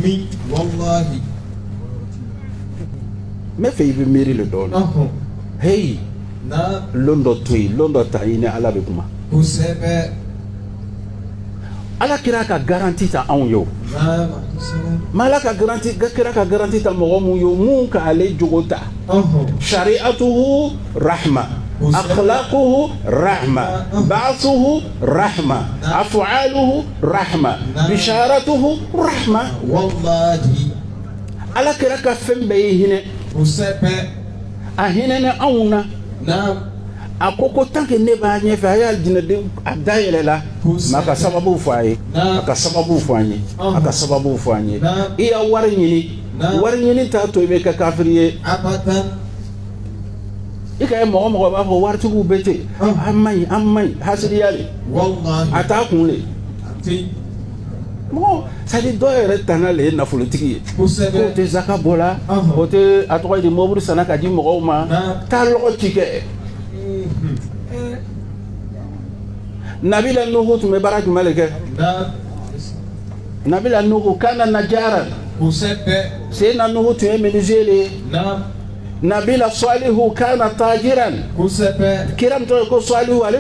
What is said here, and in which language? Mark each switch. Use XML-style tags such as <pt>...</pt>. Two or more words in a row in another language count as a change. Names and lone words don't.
<bm>n bɛ fɛ i bɛ miiri le dɔɔnin heyi lon dɔ to yen lon dɔ ta i ni ala bɛ kuma ala kira ka garanti ta anw ye o ma ala ka kira ka garanti ta mɔgɔ mun ye o mun ka ale jogo ta</bm> <ar>شريعته رحمة أخلاقه رحمة بعثه رحمة أفعاله رحمة بشارته رحمة</ar> <bm>wallahi ala kira ka fɛn bɛɛ ye hinɛ a hinɛ ni anw na a ko</bm> <fr>tant que</fr> <bm>ne b'a ɲɛfɛ a y'a jinɛden a da yɛlɛ la mais a ka sababu fɔ a ye a ka sababu fɔ an ye a ka sababu fɔ an ye i ya wari ɲini t'a to i bɛ kɛ kafiri ye i ka ye mɔgɔ b'a fɔ waritigiw bɛ ten an man ɲi hasidiya de a t'a kun le mɔgɔ</bm> <fr>c'est à dire</fr> <bm>dɔw yɛrɛ tana le ye nafolotigi ye k'o tɛ zaka bɔ la o tɛ a tɔgɔ ye di mobili sanna ka di mɔgɔw ma taa lɔgɔ ci kɛ Nabila Nuhu tun bɛ baara jumɛn de kɛ Nabila Nuhu</bm> <ar>كان نجارا</ar> <bm>Seyidina Nuhu tun ye menuisier de ye Nabila Salihu</bm> <ar>كان تاجرا</ar> <bm>kira min tɔgɔ ko Salihu ale</bm>